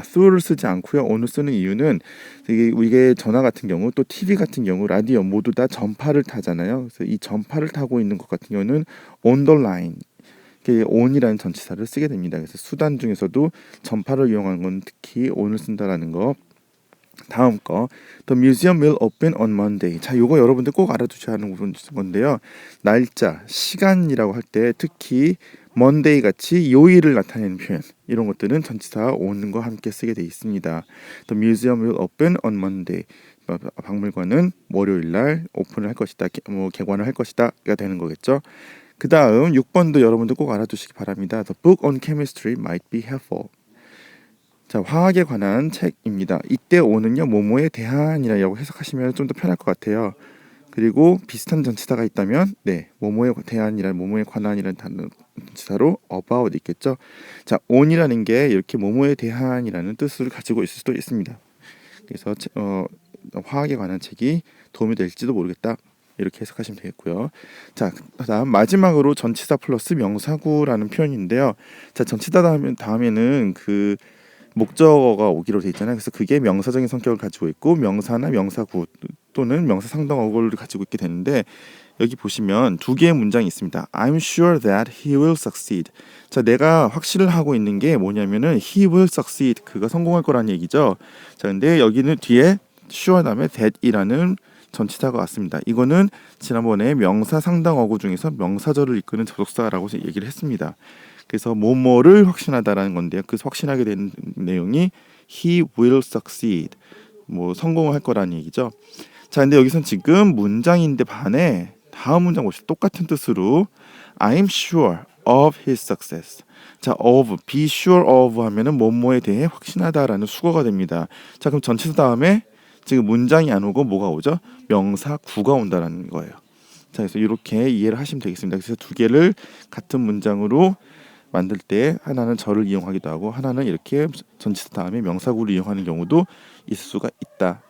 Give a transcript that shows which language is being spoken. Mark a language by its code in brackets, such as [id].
[ko] through를 쓰지 않고요. on을 쓰는 이유는 이게 전화 같은 경우, 또 TV 같은 경우, 라디오 모두 다 전파를 타잖아요. 그래서 이 전파를 타고 있는 것 같은 경우는 on the line. on이라는 전치사를 쓰게 됩니다. 그래서 수단 중에서도 전파를 이용하는 건 특히 on을 쓴다라는 거. 다음 거, [en] The museum will open on Monday. [ko] 자, 요거 여러분들 꼭 알아두셔야 하는 건데요. 날짜, 시간이라고 할 때 특히 Monday 같이 요일을 나타내는 표현, 이런 것들은 전치사 on과 함께 쓰게 돼 있습니다. [en] The museum will open on Monday. [ko] 박물관은 월요일 날 오픈을 할 것이다, 개관을 할 것이다가 되는 거겠죠. 그 다음 6번도 여러분들 꼭 알아두시기 바랍니다. [en] The book on chemistry might be helpful. [ko] 자, 화학에 관한 책입니다. 이때 on은요, 뭐뭐에 대한이라고 해석하시면 좀 더 편할 것 같아요. 그리고 비슷한 전치사가 있다면 뭐뭐에 대한이란, 뭐뭐에 관한이라는 전치사로 about 있겠죠. 자, on이라는 게 이렇게 뭐뭐에 대한이라는 뜻을 가지고 있을 수도 있습니다. 그래서 화학에 관한 책이 도움이 될지도 모르겠다, 이렇게 해석하시면 되겠고요. 자, 그다음 마지막으로 전치사 플러스 명사구라는 표현인데요. 자, 전치사 다음에는 목적어가 오기로 돼 있잖아요. 그래서 그게 명사적인 성격을 가지고 있고 명사나 명사구 또는 명사 상당어구를 가지고 있게 되는데 여기 보시면 두 개의 문장이 있습니다. [en] I'm sure that he will succeed. [ko] 자, 내가 확신을 하고 있는 게 뭐냐면은 [en] he will succeed. [ko] 그가 성공할 거라는 얘기죠. 자, 근데 여기는 뒤에 sure 다음에 that이라는 전치사가 왔습니다. 이거는 지난번에 명사 상당어구 중에서 명사절을 이끄는 접속사라고 얘기를 했습니다. 그래서 뭐뭐를 확신하다라는 건데요. 그 확신하게 된 내용이 [en] he will succeed. [ko] 뭐 성공을 할 거라는 얘기죠. 자, 근데 여기선 지금 문장인데 반해 다음 문장 보시죠. 똑같은 뜻으로 [en] I'm sure of his success. [ko] 자, of, be sure of 하면은 뭐뭐에 대해 확신하다라는 수거가 됩니다. 자, 그럼 전치사 다음에 지금 문장이 안 오고 뭐가 오죠? 명사 구가 온다라는 거예요. 자, 그래서 이렇게 이해를 하시면 되겠습니다. 그래서 두 개를 같은 문장으로 만들 때 하나는 절을 이용하기도 하고 하나는 이렇게 전치사 다음에 명사구를 이용하는 경우도 있을 수가 있다.